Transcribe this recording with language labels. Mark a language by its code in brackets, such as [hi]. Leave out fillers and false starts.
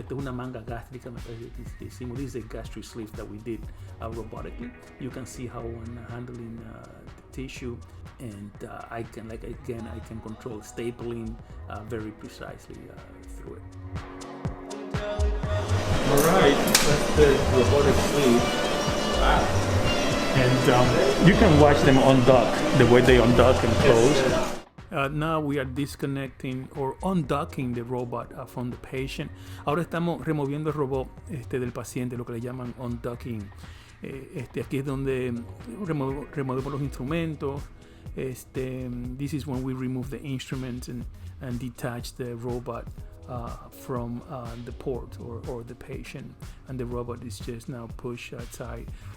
[es] Esta es una manga gástrica, me parece que hicimos. [en] This is a gastric sleeve that we did robotically. You can see how I'm handling the tissue, and I can control stapling very precisely through it. All right, that's the robotic sleeve. And you can watch them undock, the way they undock and close. Now we are disconnecting or undocking the robot from the patient. [es] Ahora estamos removiendo el robot del paciente, lo que le llaman undocking. Aquí es donde removemos los instrumentos. [en] This is when we remove the instruments and detach the robot from the port or the patient, and the robot is just now pushed outside.